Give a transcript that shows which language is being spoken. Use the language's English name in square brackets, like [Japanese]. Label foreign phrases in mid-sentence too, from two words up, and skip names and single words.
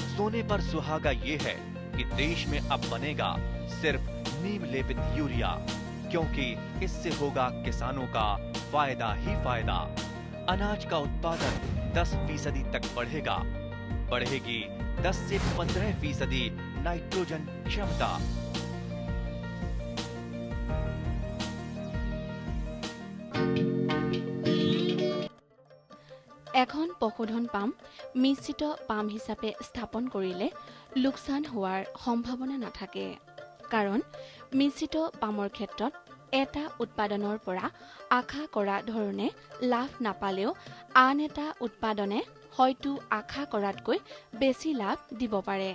[Hindi] सोने पर सुहागा ये है कि देश में अब बनेगा सिर्फ नीम लेपित यूरिया, क्योंकि इससे होगा किसानों का फायदा ही फायदा। अनाज का उत्पादन 10% तक बढ़ेगा। बढ़ेगी 10 से 15% नाइट्रोजन क्षमता। [Assamese] এখন পশুধন পাম মিশ্ৰিত পাম হিচাপে স্থাপন কৰিলে লোকচান হোৱাৰ সম্ভাৱনা নাথাকে, কাৰণ মিশ্ৰিত পামৰ ক্ষেত্ৰত এটা উৎপাদনৰ পৰা আশা কৰা ধৰণে লাভ নাপালেও আন এটা উৎপাদনে হয়তো আশা কৰাতকৈ বেছি লাভ দিব পাৰে।